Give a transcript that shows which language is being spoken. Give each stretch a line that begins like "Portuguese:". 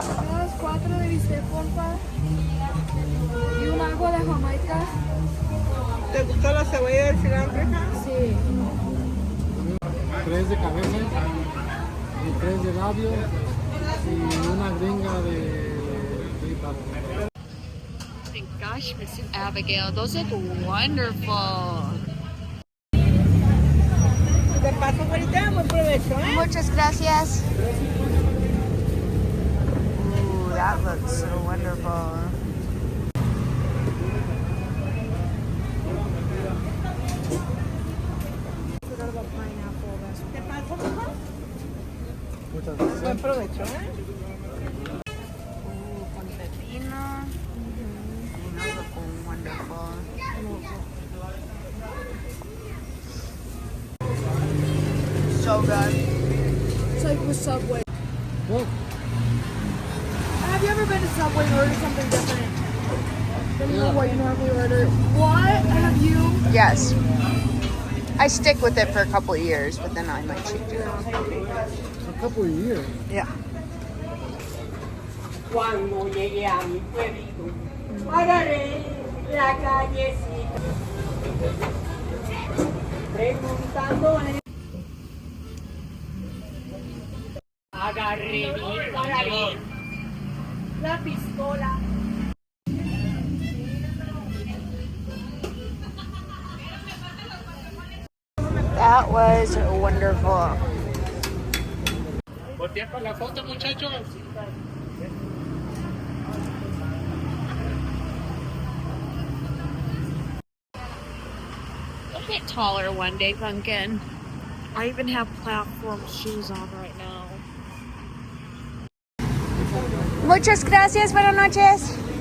Spanish: Unas 4 de bistec, porfa. Y un agua de Jamaica. ¿Te gustó la cebolla del cilantro, hija? Sí. 3 de cabeza y 3 de labio y una gringa de tripa.
English: Oh my gosh, Miss Abigail, those look wonderful.
Spanish: De paso, ahorita, buen provecho, ¿eh? Muchas gracias.
English: Ooh, that looks so wonderful.
Spanish: De paso, mija. Muchas gracias. Buen provecho, ¿eh? Ooh, con pepino.
English: Those look wonderful. So good. It's like with Subway. Oh, Have you ever been to Subway and ordered something different than what you normally order? What have you? Yes. I stick with it for a couple of years, but then I might change it. a couple of years. Yeah.
Spanish: Cuando llegué a mi pueblito, agarré la callecita, preguntando agarré mi carabina, la pistola.
English: That was wonderful.
Spanish: Voltea para la foto, muchachos.
English: You'll get taller one day, Pumpkin. I even have platform shoes on right now.
Spanish: Muchas gracias, buenas noches.